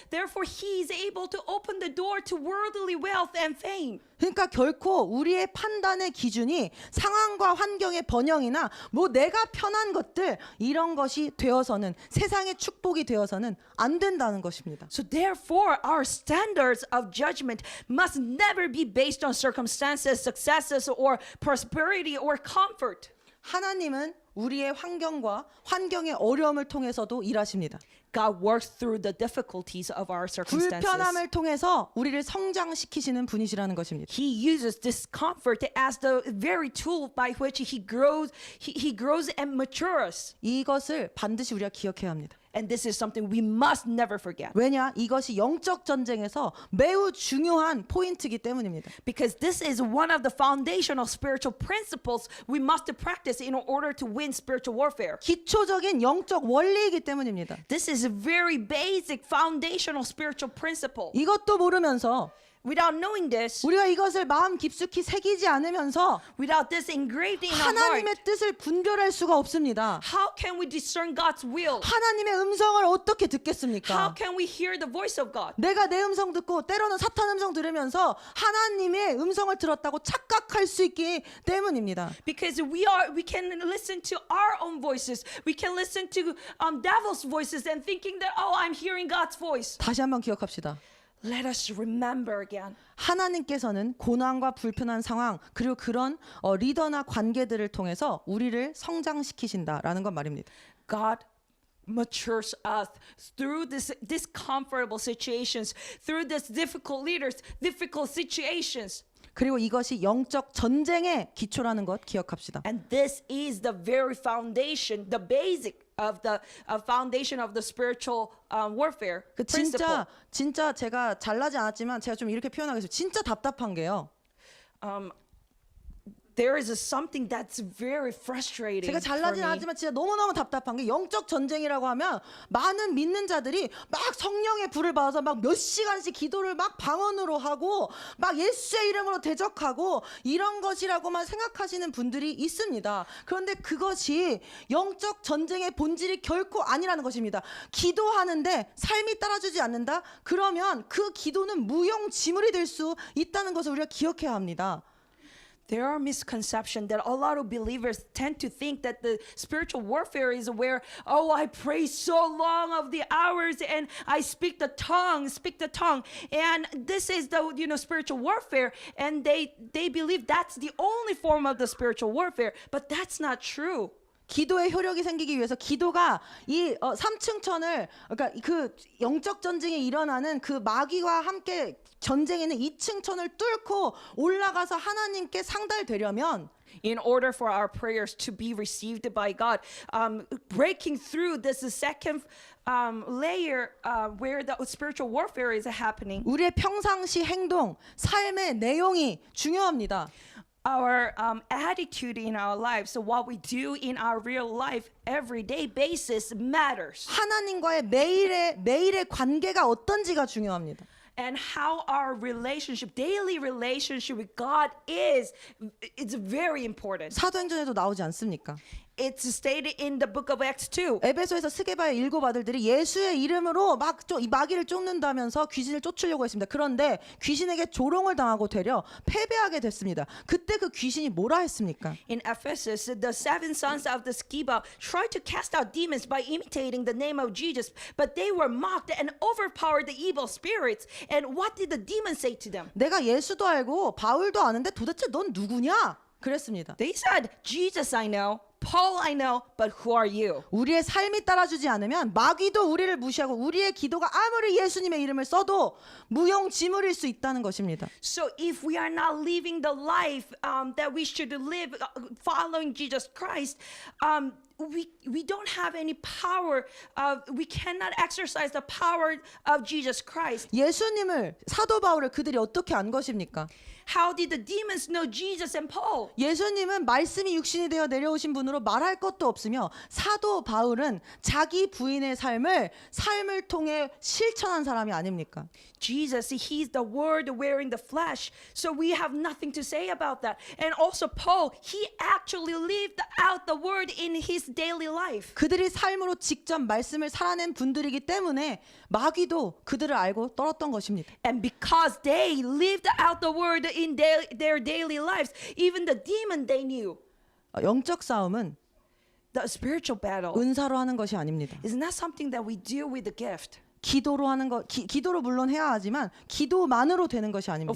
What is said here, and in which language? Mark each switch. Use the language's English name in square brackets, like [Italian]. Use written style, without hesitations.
[English] Therefore, he is able to open the door to worldly wealth and fame. [Korean] 그러니까 결코 우리의 판단의 기준이 상황과 환경의 번영이나 뭐 내가 편한 것들 이런 것이 되어서는 세상의 축복이 되어서는 안 된다는 것입니다. [English] So therefore, our standards of judgment must never be based on circumstances, successes, or prosperity or comfort. [Korean] 하나님은 우리의 환경의 어려움을 통해서도 일하십니다. [English] God works through the difficulties of our circumstances. [Korean] 불편함을 통해서 우리를 성장시키시는 분이시라는 것입니다. [English] He uses discomfort as the very tool by which he grows and matures. [Korean] 이것을 반드시 우리가 기억해야 합니다. [English] And this is something we must never forget. [Korean] 왜냐? 이것이 영적 전쟁에서 매우 중요한 포인트이기 때문입니다. [English] Because this is one of the foundational spiritual principles we must practice in order to win spiritual warfare. [Korean] 기초적인 영적 원리이기 때문입니다. [English] This is a very basic foundational spiritual principle. [Korean] 이것도 모르면서 [English] Without knowing this, [Korean] 우리가 이것을 마음 깊숙이 새기지 않으면서 [English] without this engraved in our [Korean] 하나님의 [English] heart, [Korean] 뜻을 분별할 수가 없습니다. [English] how can we discern God's will? [Korean] 하나님의 음성을 어떻게 [English] How [Korean] 듣겠습니까? [English] can we hear the voice of God? [Korean] 내가 내 음성 듣고 때로는 사탄 음성 들으면서 하나님의 음성을 들었다고 착각할 수 있기 때문입니다. [English] Because we can listen to our own voices. We can listen to devil's voices and thinking that, oh, I'm hearing God's voice. [Korean] 다시 한번 기억합시다. [English] Let us remember again. [Korean] 하나님께서는 고난과 불편한 상황 그리고 그런 리더나 관계들을 통해서 우리를 성장시키신다라는 건 말입니다. [English] God matures us through this discomfortable situations, through this difficult leaders, difficult situations. [Korean] 그리고 이것이 영적 전쟁의 기초라는 것 기억합시다. [English] And this is the very foundation, the basic of the foundation of the spiritual warfare 그 principle. [Korean] 진짜 제가 잘나지 않았지만 제가 좀 이렇게 표현하겠습니다. 진짜 답답한 게요. [English] There is something that's very frustrating [Korean] 제가 [English] for [Korean] 잘나진 [English] me. [Korean] 않았지만 진짜 너무너무 답답한 게 영적 전쟁이라고 하면 많은 믿는 자들이 막 성령의 불을 받아서 막 몇 시간씩 기도를 막 방언으로 하고 막 예수의 이름으로 대적하고 이런 것이라고만 생각하시는 분들이 있습니다. 그런데 그것이 영적 전쟁의 본질이 결코 아니라는 것입니다. 기도하는데 삶이 따라주지 않는다? 그러면 그 기도는 무용지물이 될 수 있다는 것을 우리가 기억해야 합니다. [English] There are misconceptions that a lot of believers tend to think that the spiritual warfare is where, oh, I pray so long of the hours and I speak the tongue, and this is the spiritual warfare, and they believe that's the only form of the spiritual warfare, but that's not true. [Korean] 기도의 효력이 생기기 위해서 기도가 이 3층 천을 그러니까 그 영적 전쟁이 일어나는 그 마귀와 함께 전쟁에는 2층 천을 뚫고 올라가서 하나님께 상달되려면 [English] In order for our prayers to be received by God, breaking through this second layer where the spiritual warfare is happening. [Korean] 우리의 평상시 행동, 삶의 내용이 중요합니다. [English] Our attitude in our lives, so what we do in our real life, everyday basis matters. [Korean] 하나님과의 매일의 관계가 어떤지가 중요합니다. [English] And how our relationship, daily relationship with God is, it's very important. [Korean] 사도행전에도 나오지 않습니까? [English] It's stated in the book of Acts 2. [Korean] 에베소에서 스게바의 7 아들들이 예수의 이름으로 이 마귀를 쫓는다면서 귀신을 쫓으려고 했습니다. 그런데 귀신에게 조롱을 당하고 되려 패배하게 됐습니다. 그때 그 귀신이 뭐라 했습니까? [English] In Ephesus, the 7 sons of the Sceva tried to cast out demons by imitating the name of Jesus, but they were mocked and overpowered the evil spirits. And what did the demons say to them? [Korean] 내가 예수도 알고 바울도 아는데 도대체 넌 누구냐? 그랬습니다. [English] They said, Jesus I know, Paul I know, but who are you? [Korean] 우리의 삶이 따라주지 않으면 마귀도 우리를 무시하고 우리의 기도가 아무리 예수님의 이름을 써도 무용지물일 수 있다는 것입니다. [English] So if we are not living the life that we should live following Jesus Christ, we don't have any power. We cannot exercise the power of Jesus Christ. [Korean] 예수님을 사도 바울을 그들이 어떻게 안 것입니까? [English] How did the demons know Jesus and Paul? [Korean] 예수님은 말씀이 육신이 되어 내려오신 분으로 말할 것도 없으며 사도 바울은 자기 부인의 삶을 통해 실천한 사람이 아닙니까? [English] Jesus, he's the word wearing the flesh. So we have nothing to say about that. And also Paul, he actually lived out the word in his daily life. [Korean] 그들이 삶으로 직접 말씀을 살아낸 분들이기 때문에 마귀도 그들을 알고 떨었던 것입니다. [English] And because they lived out the word in their daily lives, even the demon they knew. [Korean] 영적 싸움은 [English] The spiritual battle [Korean] 은사로 하는 것이 아닙니다. [English] is not something that we do with the gift. [Korean] 기도로 하는 것, 기도로 물론 해야 하지만 기도만으로 되는 것이 아닙니다.